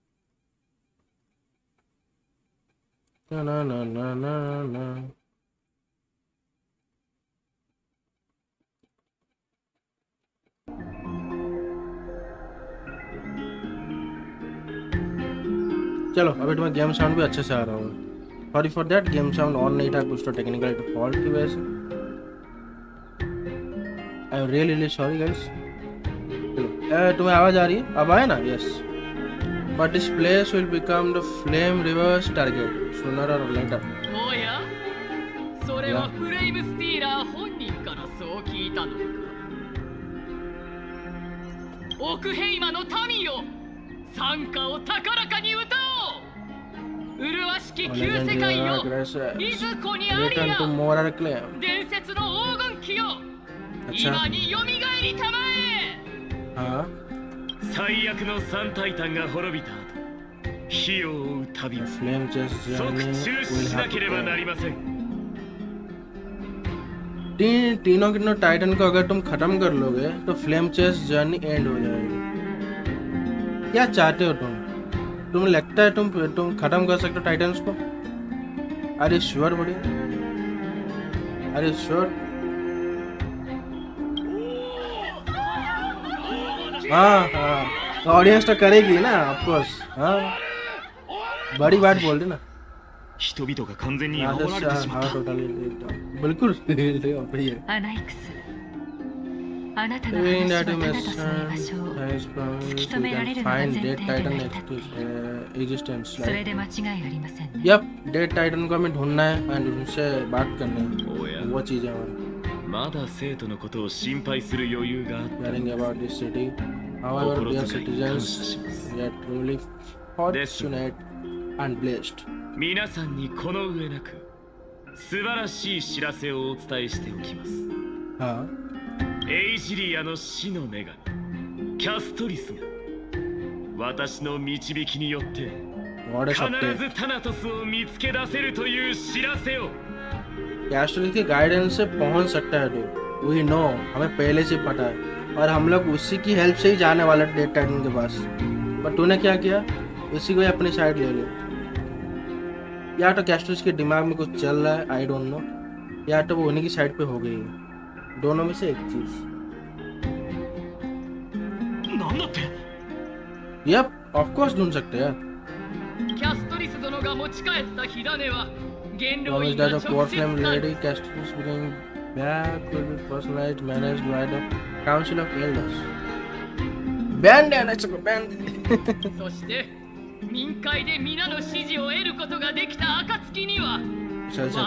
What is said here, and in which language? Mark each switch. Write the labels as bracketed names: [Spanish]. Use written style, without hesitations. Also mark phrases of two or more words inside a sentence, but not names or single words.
[Hindi] ना ना ना ना ना ना, चलो अभी तुम्हें गेम साउंड भी अच्छे से आ रहा होगा। [English] Sorry for that, game sound on [Hindi] नहीं था, कुछ तो [English] technical fault [Hindi] की वजह से। [English] I am really sorry guys. [Hindi] चलो तुम्हें आवाज आ रही है? अब आए ना? [English] Yes. But this place will become the flame reavers target sooner or later. [Japanese] おや、それはフレイムスティーラー本人からそう聞いたのか。オクヘイマの民よ、賛歌を高らかに歌おう。麗しき旧世界よ、いずこにありや。伝説の黄金期よ、今によみがえりたまえ。 हाँ, 最悪の三タイタンが滅びた後、火を追う旅を [English] flame chase [Japanese] 即中止しなければなりません。 [Hindi] तीनों टाइटन को अगर तुम खत्म कर लोगे तो [English] flame chase journey end [Hindi] हो जाएगी। क्या चाहते हो तुम? तुम्हें लगता है तुम खत्म कर सकते हो टाइटन्स को? अरे [English] sure buddy, [Hindi] अरे श्योर। हाँ हाँ, ऑडियंस तो करेगी ना, [English] of course. [Hindi] हाँ, बड़ी बात बोल दी ना। [Japanese] 人々が完全に守られてしまった。 बिल्कुल アナイクス、あなたの話はただとその場所を突き止められるのが前提で成り立っている。それで間違いありませんね。 [Hindi] यप, डेड टाइटन को हमें ढूंढना है एंड उनसे बात करनी है, おや、 वो चीज़ है हमारी। [Japanese] まだ生徒のことを心配する余裕があって [English] Caring about this city, however, dear [Japanese] 心遣い感謝 citizens, します。 [English] we are truly fortunate and blessed. [Japanese] 皆さんにこの上なく素晴らしい知らせをお伝えしておきます。 हाँ, エイジリアの死の女神キャストリスが私の導きによって [English] what is [Japanese] 必 up ずタナトスを見つけ出せるという知らせを。 [Hindi] कैस्टोरिस की गाइडेंस से पहुंच सकता है तू, [English] we know, [Hindi] हमें पहले से पता है, और हम लोग उसी की हेल्प से ही जाने वाले डेड टाइटन के पास। पर तूने क्या किया? उसी को ही अपनी साइड ले लिया। या तो कैस्टोरिस के दिमाग में कुछ चल रहा है, [English] I don't know. [Hindi] या तो वो उन्हीं की साइड पे हो गई है, दोनों में से एक चीज। [Japanese] なんだって。 [English] yup of course [Hindi] ढूंढ सकते हैं यार। [Japanese] キャストリス殿が持ち帰った火種は元老 Promise 院が that 直 the 接 [English] core flame [Japanese] 管 lady 理 [English] castorice bring back will be personalized managed by the council of elders. [Hindi] बैंड है ना, चलो बैंड। [Japanese] そして民会で皆の支持を得ることができた暁には Shall 我